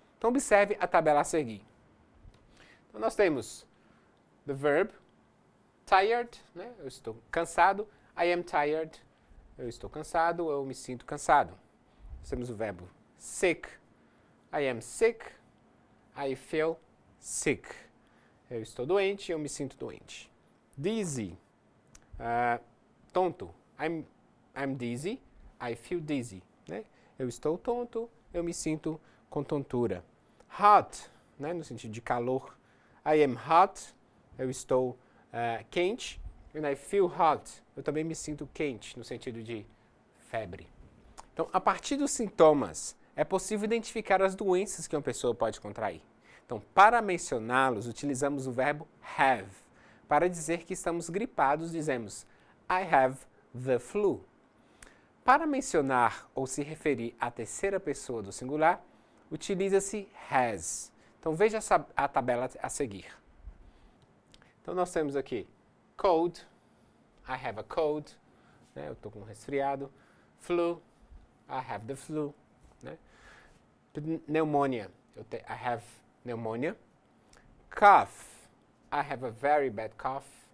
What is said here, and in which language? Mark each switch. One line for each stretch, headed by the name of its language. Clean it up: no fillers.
Portuguese: Então observe a tabela a seguir. Então nós temos
English: the verb tired,
Portuguese: né? Eu estou cansado,
English: I am tired,
Portuguese: eu estou cansado, eu me sinto cansado. Nós temos o verbo
English: sick, I am sick, I feel sick.
Portuguese: Eu estou doente, eu me sinto doente. Dizzy, tonto, I'm dizzy, I feel dizzy. Né? Eu estou tonto, eu me sinto com tontura. Hot, né? No sentido de calor.
English: I am hot,
Portuguese: eu estou quente.
English: And I feel hot,
Portuguese: eu também me sinto quente, no sentido de febre. Então, a partir dos sintomas, é possível identificar as doenças que uma pessoa pode contrair. Então, para mencioná-los, utilizamos o verbo have. Para dizer que estamos gripados, dizemos
English: I have the flu.
Portuguese: Para mencionar ou se referir à terceira pessoa do singular, utiliza-se has. Então, veja a tabela a seguir. Então, nós temos aqui cold,
English: I have a cold,
Portuguese: né? Eu estou com um resfriado.
English: Flu, I have the flu. Né? Pneumonia, I have pneumonia. Cough, I have a very bad cough.